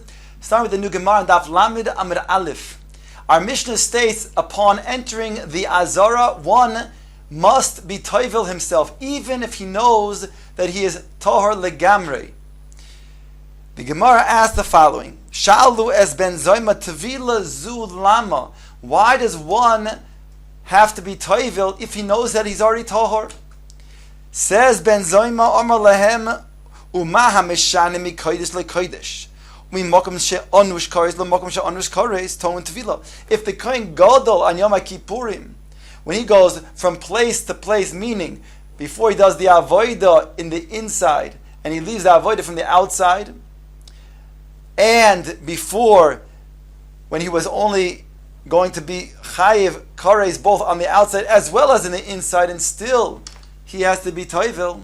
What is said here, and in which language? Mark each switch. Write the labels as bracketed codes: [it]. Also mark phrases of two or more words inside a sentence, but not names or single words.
[en] Starting with the new Gemara on [he] דף ל׳ עמוד א. [en] Our Mishnah states, upon entering the Azara, one must be toivil himself, even if he knows that he is [he] טהור לגמרי. [en] The Gemara asks the following: [he] שאלו את בן זומא טבילה זו למה. [en] Why does one have to be toivil if he knows that he's already Tohar? [he] Says Ben Zoyma אמר להם ומה משנה מקודש לקודש. [en] If the [he] כהן גדול [en] on Yom Kippurim, when he goes from place to place, meaning before he does the avodah in the inside and he leaves the avodah from the outside, and before when he was only going to be [he] חייב כרת [en] both on the outside as well as in the inside, and still he has to be toivil.